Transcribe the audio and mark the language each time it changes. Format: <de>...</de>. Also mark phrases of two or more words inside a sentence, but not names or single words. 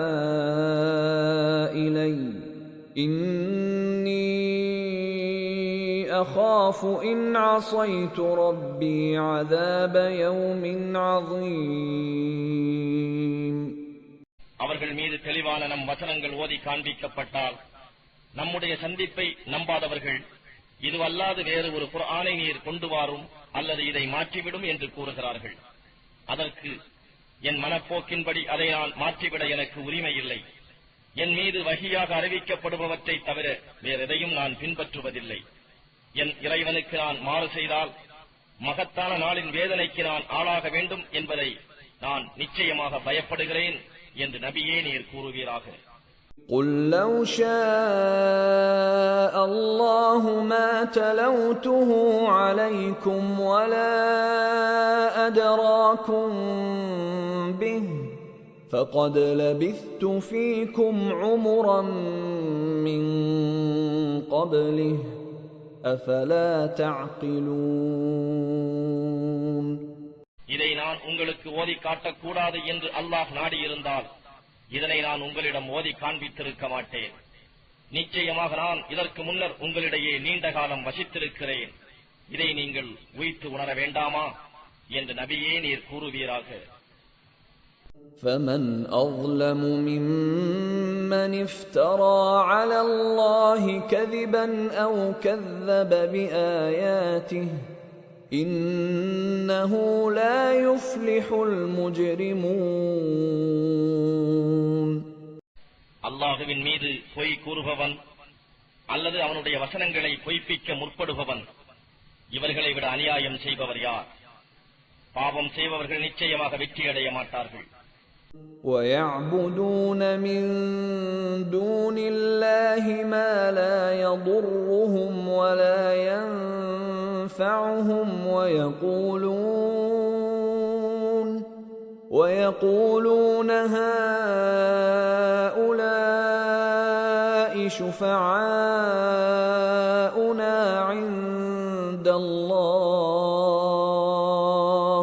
<ar>إِلَيَّ إِنِّي أَخَافُ إِنْ عَصَيْتُ رَبِّي عَذَابَ يَوْمٍ عَظِيمٍ.</ar> <ta>அவர்கள் மீது தெளிவான நம் வசனங்கள் ஓதி காண்பிக்கப்பட்டால் நம்முடைய சந்திப்பை நம்பாதவர்கள் இதுவல்லாது வேறு ஒரு குர்ஆனை நீர் கொண்டு வாரும் அல்லது இதை மாற்றிவிடும் என்று கூறுகிறார்கள். அதற்கு என் மனப்போக்கின்படி அதை நான் மாற்றிவிட எனக்கு உரிமை இல்லை. என் மீது வஹியாக அறிவிக்கப்படுபவற்றை தவிர வேறெதையும் நான் பின்பற்றுவதில்லை. என் இறைவனுக்கு நான் மாறு செய்தால் மகத்தான நாளின் வேதனைக்கு நான் ஆளாக வேண்டும் என்பதை நான் நிச்சயமாக பயப்படுகிறேன் என்று நபியே நீர் கூறுவீராக.</ta> <ar>قُلْ لَوْ شَاءَ اللَّهُ مَا تَلَوْتُهُ عَلَيْكُمْ وَلَا أَدْرَاكُمْ بِهِ فَقَدْ لَبِثْتُ فِيكُمْ عُمُرًا مِّن قَبْلِهِ أَفَلَا تَعْقِلُونَ.</ar> <ta>இதை நான் உங்களுக்கு ஓதி காட்டக்கூடாது என்று அல்லாஹ் நாடியிருந்தால் இதனை நான் உங்களிடம் ஓதி காண்பித்திருக்க மாட்டேன். நிச்சயமாக நான் இதற்கு முன்னர் உங்களிடையே நீண்ட காலம் வசித்திருக்கிறேன். இதை நீங்கள் உய்த்து உணர வேண்டாமா என்று நபியே நீர் கூறுவீராக.</ta> <ar>فَمَنْ أَظْلَمُ مِمَّنِ افْتَرَى عَلَى اللَّهِ كَذِبًا أَوْ كَذَّبَ بِآيَاتِهِ إِنَّهُ لَا يُفْلِحُ الْمُجْرِمُونَ.</ar> <ta>அல்லாஹுவின் மீது பொய் கூறுபவன் அல்லது அவனுடைய வசனங்களை பொய்ப்பிக்க முற்படுபவன் இவர்களை விட அநியாயம் செய்பவர் யார்? பாவம் செய்பவர்கள் நிச்சயமாக வெற்றியடைய மாட்டார்கள்.</ta> <ar>وَيَعْبُدُونَ مِن دُونِ اللَّهِ مَا لَا يَضُرُّهُمْ وَلَا يَنفَعُهُمْ وَيَقُولُونَ هَؤُلَاءِ شُفَعَاؤُنَا عِندَ اللَّهِ</ar>